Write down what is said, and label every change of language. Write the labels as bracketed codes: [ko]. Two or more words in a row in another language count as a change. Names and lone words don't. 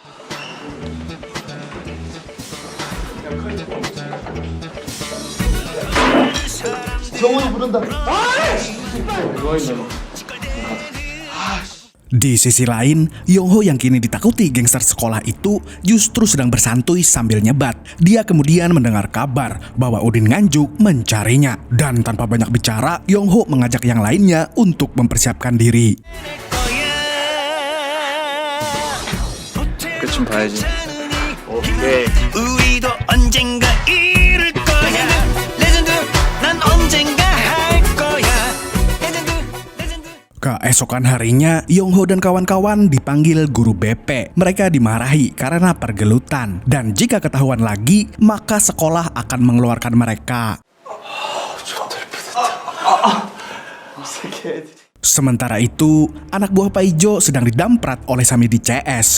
[id] Di sisi lain, Yongho yang kini ditakuti gangster sekolah itu justru sedang bersantuy sambil nyebat. Dia kemudian mendengar kabar bahwa Udin Nganjuk mencarinya. Dan tanpa banyak bicara, Yongho mengajak yang lainnya untuk mempersiapkan diri. [ko] 끝좀 봐야지. 오케이. 우리도 언젠가 이룰 거야. 레전드 난 언젠가 할 거야. [id] Keesokan harinya, Yongho dan kawan-kawan dipanggil guru BP. Mereka dimarahi karena pergelutan. Dan jika ketahuan lagi, maka sekolah akan mengeluarkan mereka. Sementara itu, anak buah Paijo sedang didamprat oleh Samidi CS.